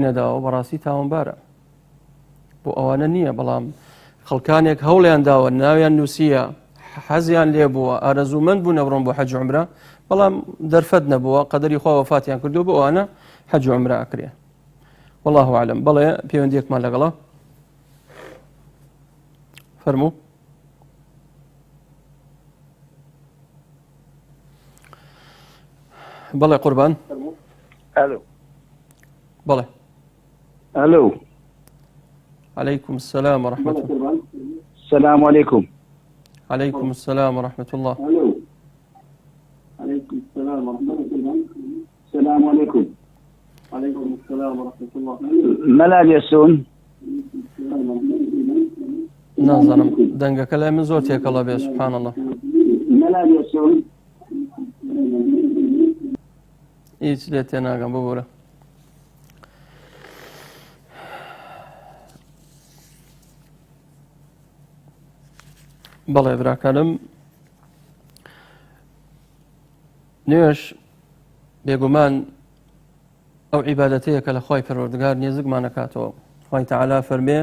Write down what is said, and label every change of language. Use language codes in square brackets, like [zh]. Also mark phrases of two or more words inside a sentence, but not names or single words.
[ckb] نەداوە بەڕاستی تاوانبارە بۆ ئەوانە نییە بەڵام خەڵکانێک هەوڵیان داوە ناویان نووسیە حەزیان لێ بووە ئارەزوومەند بوو نەبڕۆن بۆ حەج و عمرە بەڵام دەرفەت نەبووە قەدەری خوا وەفاتیان کردو بۆ ئەوانە حەج و عمرە ئەکرێ [ar] والله أعلم [ckb] بەڵێ پەیوەندیەکمان لەگەڵە فەرموو بەڵێ قوربان الو بەڵێ الو [ar] عليكم السلام ورحمة الله السلام عليكم عليكم السلام ورحمة الله عليكم السلام ورحمة الله السلام عليكم عليكم السلام ورحمة الله ملال يسون [ckb] نازانم دەنگەکە لای من زۆر تێکەڵە بێ [ar] سبحان الله ملال يسون [ckb] هیچ لێ تێناگەم ببوورە بەڵێ براکانم نوێش بێگومان ئەو عیبادەتەیە کە لە خۆی پەروەردگار نێزگمان نەکاتەوە خۆی تەعالا فەرمێ